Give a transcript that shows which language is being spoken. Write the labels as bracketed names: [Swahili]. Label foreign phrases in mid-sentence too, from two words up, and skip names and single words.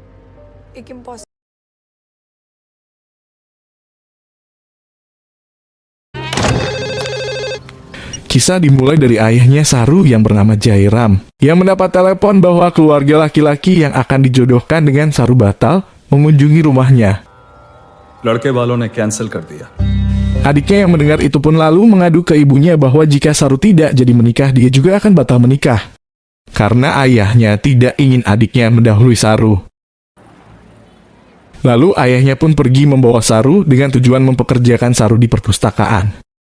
[Indonesian] Kisah dimulai dari ayahnya Saru yang bernama Jairam, yang mendapat telepon bahwa keluarga laki-laki yang akan dijodohkan dengan Saru batal mengunjungi rumahnya. [Hindi] लड़के वालों ने कैंसिल कर दिया. [Indonesian] Adiknya yang mendengar itu pun lalu mengadu ke ibunya bahwa jika Saru tidak jadi menikah, dia juga akan batal menikah. Karena ayahnya tidak ingin adiknya mendahului Saru. Lalu ayahnya pun pergi membawa Saru dengan tujuan mempekerjakan Saru di perpustakaan.